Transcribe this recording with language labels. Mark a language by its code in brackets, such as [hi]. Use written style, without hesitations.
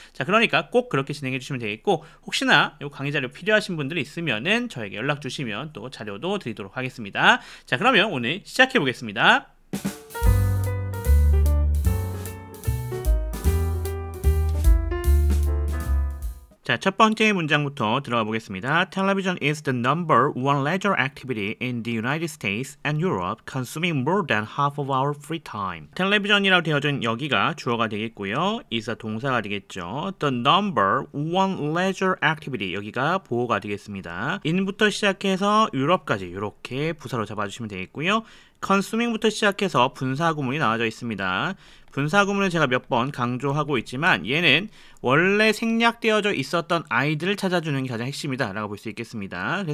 [ko] 자, 그러니까 꼭 그렇게 진행해 주시면 되겠고, 혹시나 이 강의 자료 필요하신 분들이 있으면은 저에게 연락 주시면 또 자료도 드리도록 하겠습니다. 자, 그러면 오늘 시작해 보겠습니다. 자, 첫 번째 문장부터 들어가 보겠습니다. [en] Television is the number one leisure activity in the United States and Europe, consuming more than half of our free time. [ko] 텔레비전이라고 되어진 여기가 주어가 되겠고요. is가 동사가 되겠죠. [en] The number one leisure activity, [ko] 여기가 보어가 되겠습니다. in부터 시작해서 유럽까지 이렇게 부사로 잡아주시면 되겠고요. consuming부터 시작해서 분사구문이 나와져 있습니다. 분사구문을 제가 몇 번 강조하고 있지만 얘는 원래 생략되어져 있었던 아이들을 찾아주는 게 가장 핵심이다 라고 볼 수 있겠습니다.